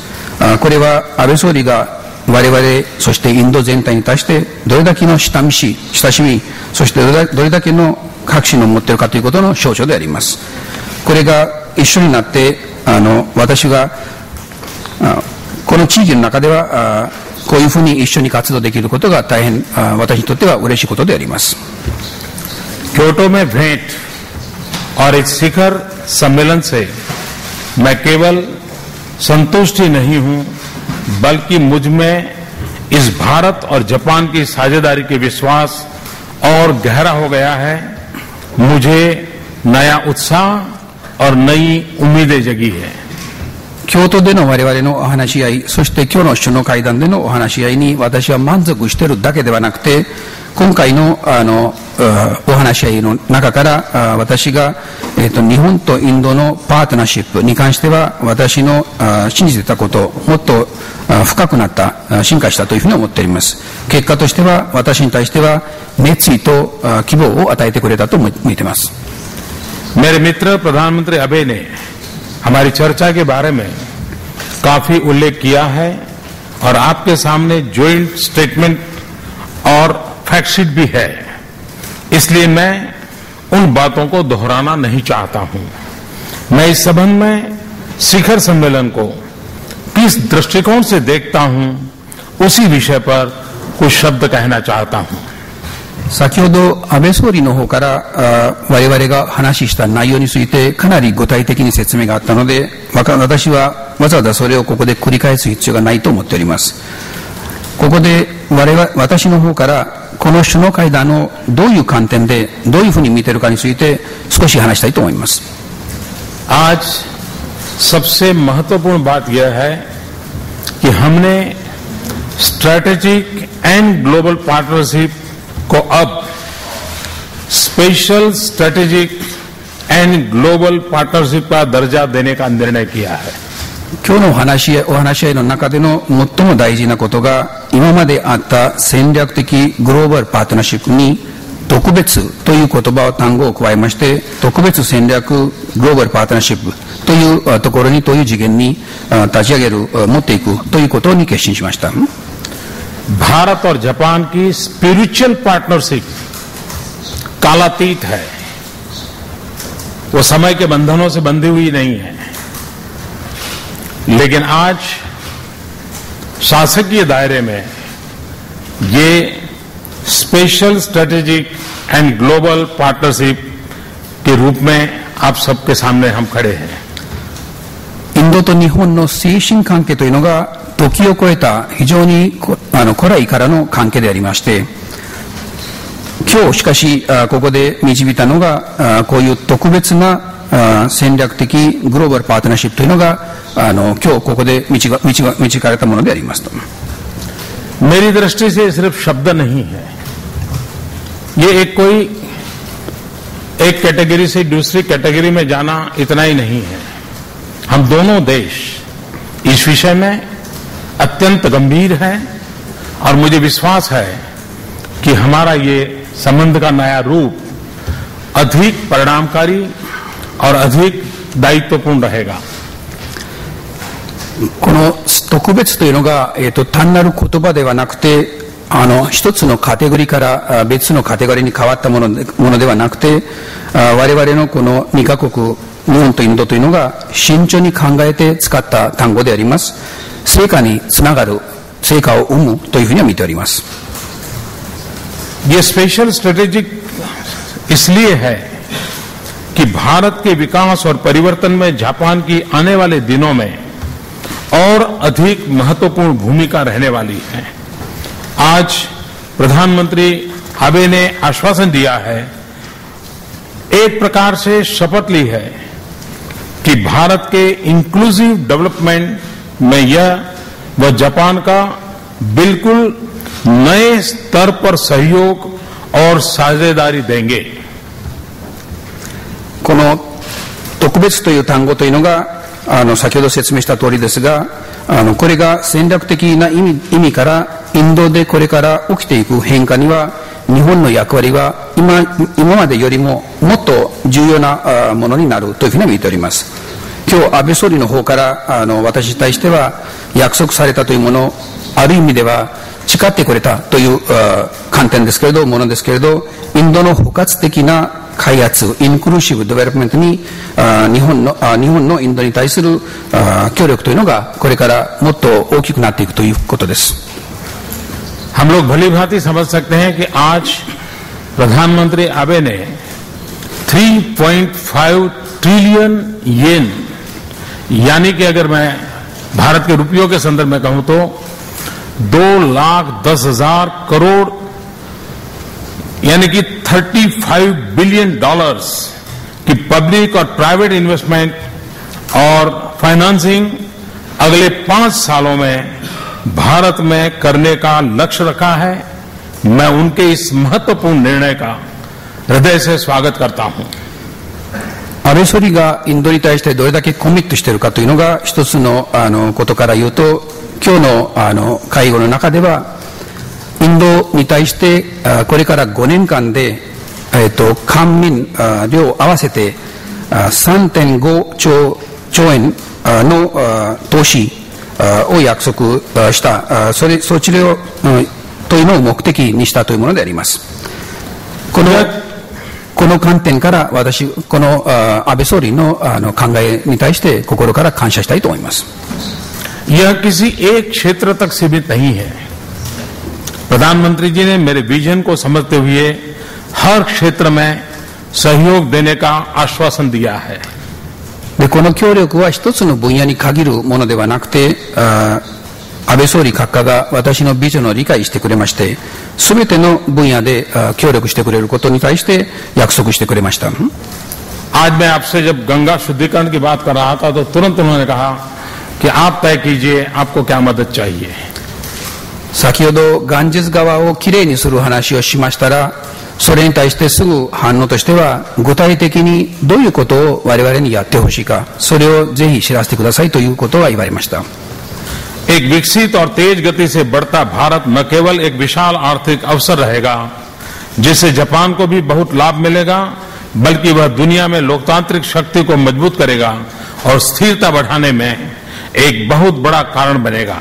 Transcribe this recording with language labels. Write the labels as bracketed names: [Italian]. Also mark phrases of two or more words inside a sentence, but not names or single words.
[Japanese] これは安倍総理が我々、そしてインド全体に対してどれだけの親しみ、そしてどれだけの確信を持っているかということの象徴であります。これが一緒になって私がこの地域の中ではこういうふうに一緒に活動できることが大変私にとっては嬉しいことであります。 [Hindi] क्योटो में भेंट और इस शिखर सम्मेलन से मैं केवल संतुष्ट ही नहीं हूं, बल्कि मुझ में इस भारत और जापान की साझेदारी के विश्वास और गहरा हो गया है। मुझे नया उत्साह और नई उम्मीदें जगी है। [Japanese] 京都での我々のお話し合い、そして今日の首脳会談でのお話し合いに私は満足しているだけではなくて、今回のお話し合いの中から私が日本とインドのパートナーシップに関しては私の信じていたこともっと深くなった進化したというふうに思っております。結果としては私に対しては熱意と希望を与えてくれたと思っています。 [Hindi] मेरे मित्र प्रधानमंत्री आबे ने हमारी चर्चा के बारे में काफी उल्लेख किया है और आपके सामने [English] joint statement [Hindi] और फैक्टशीट भी है, इसलिए मैं उन बातों को दोहराना नहीं चाहता हूं। मैं इस संबंध में शिखर सम्मेलन को किस दृष्टिकोण से देखता हूं, उसी विषय पर कुछ शब्द कहना चाहता हूं। [Japanese] 先ほど安倍総理の方から我々が話した内容についてかなり具体的に説明があったので、私はわざわざそれをここで繰り返す必要がないと思っております。ここで私の方からこの首脳会談をどういう観点でどういうふうに見ているかについて少し話したいと思います。 [Hindi] आज सबसे महत्वपूर्ण बात यह है कि हमने [English] strategic and global partnership [Hindi] को अब [English] special strategic and global partnership [Hindi] का दर्जा देने का निर्णय किया है। [Japanese] 今日のお話し合いの中での最も大事なことが、今まであった戦略的グローバルパートナーシップに特別という言葉を単語を加えまして、特別戦略グローバルパートナーシップというところに、という次元に立ち上げる、持っていくということに決心しました。 [Hindi] भारत और जापान की [English] spiritual partnership [Hindi] कालातीत है, वो समय के बंधनों से बंधी हुई नहीं है। लेकिन आज शासकीय दायरे में ये [English] special strategic and global partnership [Hindi] के रूप में आप सबके सामने हम खड़े हैं। [Japanese] インドと日本の精神関係というのが時を超えた非常に古来からの関係でありまして、今日しかしここで導いたのがこういう特別な戦略的グローバルパートナーシップというのが今日ここで導かれたものでありますと。 [Hindi] मेरी दृष्टि से सिर्फ शब्द नहीं है, ये एक कैटेगरी से दूसरी कैटेगरी में जाना इतना ही नहीं है। हम दोनों देश इस विषय में अत्यंत गंभीर हैं और मुझे विश्वास है कि हमारा ये संबंध का नया रूप अधिक परिणामकारी और अधिक दायित्वपूर्ण रहेगा। [Japanese] この特別というのが、単なる言葉ではなくて、一つのカテゴリーから別のカテゴリーに変わったものではなくて、我々のこの2カ国、日本とインドというのが慎重に考えて使った単語であります。成果につながる、成果を生むというふうには見ております。 [Hindi] ये [English] special strategic [Hindi] इसलिए है कि भारत के विकास और परिवर्तन में जापान की आने वाले दिनों में और अधिक महत्वपूर्ण भूमिका रहने वाली है। आज प्रधानमंत्री आबे ने आश्वासन दिया है, एक प्रकार से शपथ ली है कि भारत के [English] inclusive development [Hindi] में यह व जापान का बिल्कुल नए स्तर पर सहयोग और साझेदारी देंगे। [Japanese] この特別という単語というのが先ほど説明した通りですが、これが戦略的な意味からインドでこれから起きていく変化には日本の役割は今までよりももっと重要なものになるというふうに見ております。今日安倍総理の方から私に対しては約束されたというもの、ある意味では誓ってくれたという観点ですけれどものですけれど、インドの包括的な開発、 [English] inclusive development [Japanese] に日本のインドに対する協力というのがこれからもっと大きくなっていくということです。 [Hindi] हम लोग भली भांति समझ सकते हैं कि आज प्रधानमंत्री आबे ने 3.5 ट्रिलियन येन, यानी कि अगर मैं भारत के रुपयों के संदर्भ में कहूं तो 2,10,000 करोड़ यानी कि $35 बिलियन की पब्लिक और [English] private investment [Hindi] और फाइनेंसिंग अगले 5 सालों में भारत में करने का लक्ष्य रखा है। मैं उनके इस महत्वपूर्ण निर्णय का हृदय से स्वागत करता हूं। [Japanese] 安倍総理がインドに対してどれだけコミットしているかというのが一つのことから言うと、今日の会合の中ではインドに対してこれから5年間で官民両合わせて 3.5 兆円の投資を約束した、そちらというのを目的にしたというものであります。この観点から私、この安倍総理の考えに対して心から感謝したいと思います。 [Hindi] यह किसी एक क्षेत्र तक सीमित नहीं है। प्रधानमंत्री जी ने मेरे विजन को समझते हुए हर क्षेत्र में सहयोग देने का आश्वासन दिया है। [Japanese] でこの協力は一つの分野に限るものではなくて、安倍総理閣下が私のビジョンを理解してくれまして、すべての分野で協力してくれることに対して約束してくれました。 [Hindi] आज मैं आपसे जब गंगा शुद्धिकरण की बात कर रहा था तो तुरंत उन्होंने कहा कि आप तय कीजिए आपको क्या मदद चाहिए। [Japanese] 先ほどガンジス川をきれいにする話をしましたら、それに対してすぐ反応としては、具体的にどういうことを我々にやってほしいか、それをぜひ知らせてくださいということが言われました。 [Hindi] एक विकसित और तेज गति से बढ़ता भारत न केवल एक विशाल आर्थिक अवसर रहेगा जिससे जापान को भी बहुत लाभ मिलेगा, बल्कि वह दुनिया में लोकतांत्रिक शक्ति को मजबूत करेगा और स्थिरता बढ़ाने में एक बहुत बड़ा कारण बनेगा।